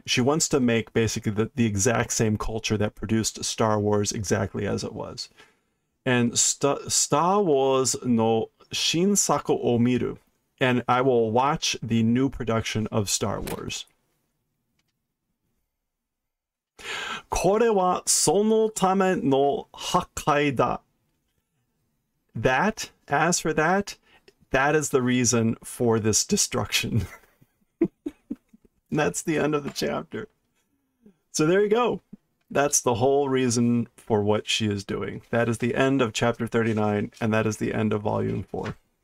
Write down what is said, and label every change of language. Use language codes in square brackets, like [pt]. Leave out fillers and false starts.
[en] She wants to make basically the exact same culture that produced Star Wars exactly as it was. [ja] And Star Wars no Shinsaku o miru. [en] And I will watch the new production of Star Wars. [ja] これはそのための破壊だ. [en] That, as for that, that is the reason for this destruction. That's the end of the chapter. So there you go. That's the whole reason for what she is doing. That is the end of chapter 39, and that is the end of volume 4.